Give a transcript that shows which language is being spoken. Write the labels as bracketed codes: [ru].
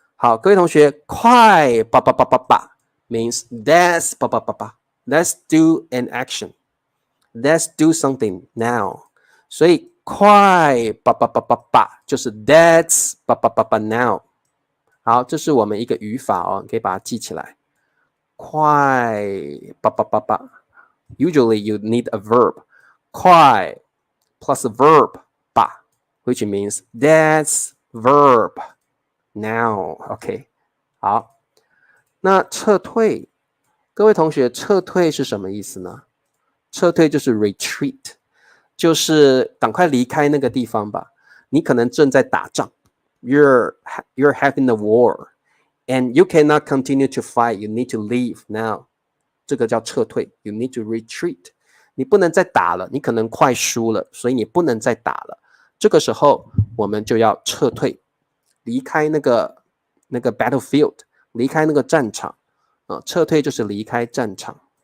[en] 好，各位同学，快吧 means let's let's do an action. Let's do something now. [zh] 所以快吧就是 let's now. 好，这是我们一个语法你可以把它记起来。 [en] 快吧 Usually you need a verb. 快 plus a verb 吧，which means that's verb now. [zh] OK， 好，那撤退，各位同学，撤退是什么意思呢？撤退就是 retreat， 就是赶快离开那个地方吧。 [en] 你可能正在打仗，you're having a war, and you cannot continue to fight. You need to leave now. 这个叫撤退，you need to retreat. [zh] 你不能再打了，你可能快输了，所以你不能再打了。这个时候我们就要撤退，离开那个 battlefield， 离开那个战场撤退就是离开战场。